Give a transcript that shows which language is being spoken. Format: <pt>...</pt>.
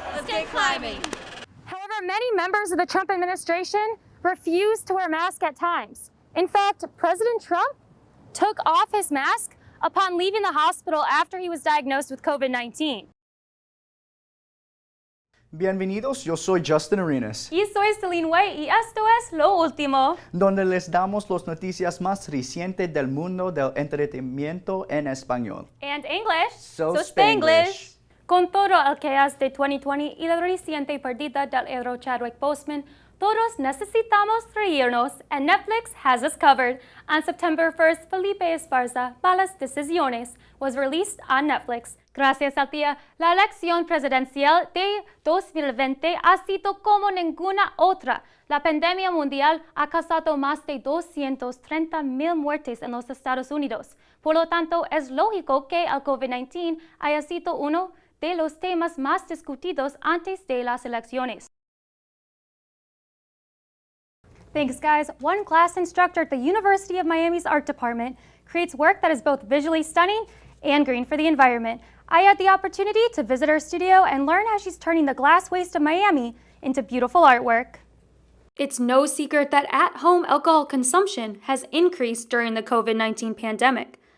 <en>Let's get climbing. However, many members of the Trump administration refused to wear masks at times. In fact, President Trump took off his mask upon leaving the hospital after he was diagnosed with COVID-19.</en> <es>Bienvenidos, yo soy Justin Arenas. Y soy Celine y esto es Lo Último, donde les damos las noticias más recientes del mundo del entretenimiento en español.</es> <en>And English, So Spanglish.</en> <es>Con todo el chaos de 2020 y la reciente pérdida del héroe Chadwick Boseman, todos necesitamos reírnos,</es> <en>and Netflix has us covered. On September 1st, Felipe Esparza, Malas Decisiones, was released on Netflix.</en> <es>Gracias al día, la elección presidencial de 2020 ha sido como ninguna otra. La pandemia mundial ha causado más de 230,000 muertes en los Estados Unidos. Por lo tanto, es lógico que el COVID-19 haya sido uno de los temas más discutidos antes de las elecciones.</es> <en>Thanks, guys. One class instructor at the University of Miami's art department creates work that is both visually stunning and green for the environment. I had the opportunity to visit her studio and learn how she's turning the glass waste of Miami into beautiful artwork. It's no secret that at-home alcohol consumption has increased during the COVID-19 pandemic.</en>